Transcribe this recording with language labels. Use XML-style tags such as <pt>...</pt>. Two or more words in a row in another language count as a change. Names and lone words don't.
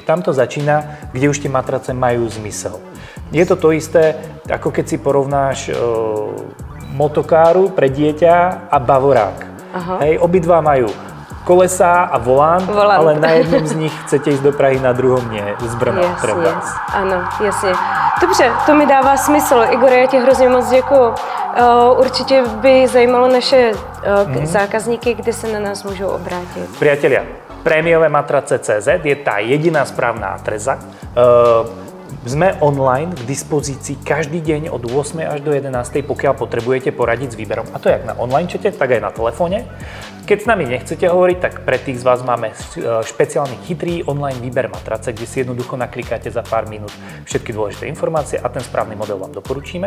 <sk>Tam to začína, kde už tie matrace majú zmysel. Je to to isté, ako keď si porovnáš motokáru pre dieťa a bavorák. Hej, obidva majú kolesa a volant, ale na jednom z nich chcete ísť do Prahy, na druhom nie, z Brna treba.</sk> <cs>Ano, jasně. Dobře, to mi dává smysl. Igor, já ti hrozně moc děkuju. Určitě by zajímalo naše zákazníky, kde se na nás můžou obrátit.</cs> <sk>Priatelia, prémiové matrace.cz je tá jediná správna adresa. Sme online k dispozícii každý deň od 8 až do 11, pokiaľ potrebujete poradiť s výberom. A to jak na online čete, tak aj na telefóne. Keď s nami nechcete hovoriť, tak pre tých z vás máme špeciálny chytrý online výber matrace, kde si jednoducho naklikáte za pár minút všetky dôležité informácie a ten správny model vám doporučíme.</sk>